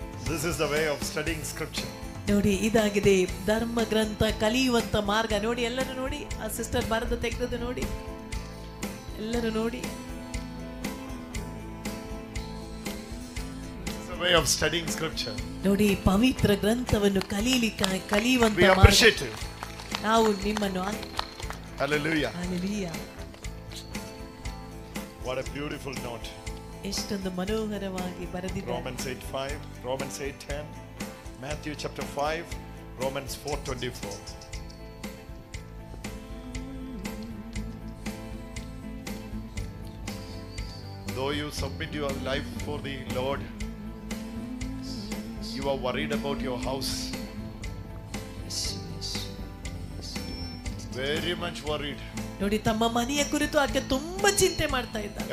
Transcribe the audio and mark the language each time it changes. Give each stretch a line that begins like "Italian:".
English: This is the way of studying scripture.
Kannada: ನೋಡಿ, ಇದಾಗಿದೆ ಧರ್ಮ ಗ್ರಂಥ ಕಲಿಯುವಂತ ಮಾರ್ಗ. ನೋಡಿ, ಎಲ್ಲರೂ ನೋಡಿ, ಆ ಸಿಸ್ಟರ್ ಬರೆದು ತೆಗೆದದ್ದು ನೋಡಿ, ಎಲ್ಲರೂ ನೋಡಿ.
English: The way of studying scripture.
Kannada: ನೋಡಿ, ಪವಿತ್ರ ಗ್ರಂಥವನ್ನು ಕಲಿಯುವಂತ
English: We appreciate it.
Kannada: ನಾವು ನಿಮ್ಮನ್ನು
English: Hallelujah. Hallelujah. What a beautiful note. ಎಷ್ಟೊಂದು ಮನೋಹರವಾಗಿ ಬರೆದಿದ್ದಾರೆ. Romans 8:5, Romans 8:10, Matthew chapter 5, Romans 4:24. Though you submit your life for the Lord, you are worried about your house. Very much worried.
Kannada: ನೋಡಿ, ತಮ್ಮ ಮನೆಯ ಕುರಿತು ಆಕೆ ತುಂಬಾ ಚಿಂತೆ ಮಾಡ್ತಾ ಇದ್ದಾರೆ.